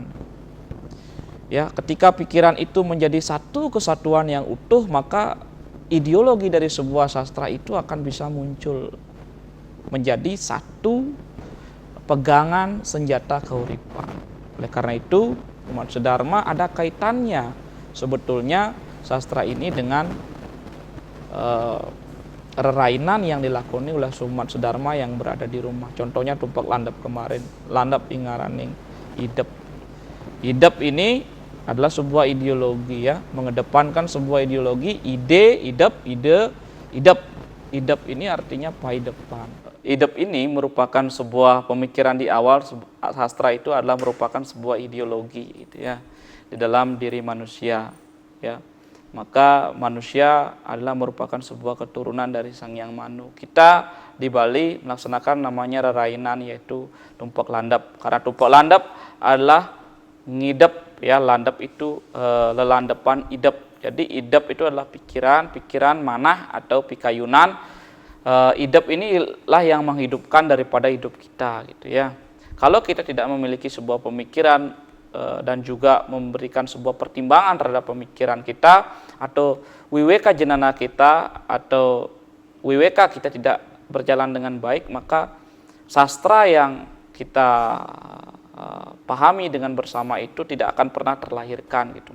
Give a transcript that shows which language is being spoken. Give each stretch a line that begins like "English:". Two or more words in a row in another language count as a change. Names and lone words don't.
Indonesian: Ya, ketika pikiran itu menjadi satu kesatuan yang utuh, maka ideologi dari sebuah sastra itu akan bisa muncul menjadi satu pegangan senjata keuripan. Oleh karena itu, umat sedharma ada kaitannya sebetulnya sastra ini dengan rerainan yang dilakoni oleh umat sedharma yang berada di rumah. Contohnya tumpak landap kemarin,
Kawi: landap ingaraning idep.
Indonesian: Idep ini adalah sebuah ideologi ya, mengedepankan sebuah ideologi, ide, idep. Idep ini artinya paidepan. Idep ini merupakan sebuah pemikiran di awal sastra itu adalah merupakan sebuah ideologi gitu ya di dalam diri manusia ya. Maka manusia adalah merupakan sebuah keturunan dari Sang Hyang Manu. Kita di Bali melaksanakan namanya rerainan yaitu tumpak landap. Karena tumpak landap adalah ngidep ya, landap itu lelandepan idep. Jadi idep itu adalah pikiran manah atau pikayunan. Idep inilah yang menghidupkan daripada hidup kita gitu ya. Kalau kita tidak memiliki sebuah pemikiran dan juga memberikan sebuah pertimbangan terhadap pemikiran kita atau wiweka jenana kita atau wiweka kita tidak berjalan dengan baik, maka sastra yang kita pahami dengan bersama itu tidak akan pernah terlahirkan gitu.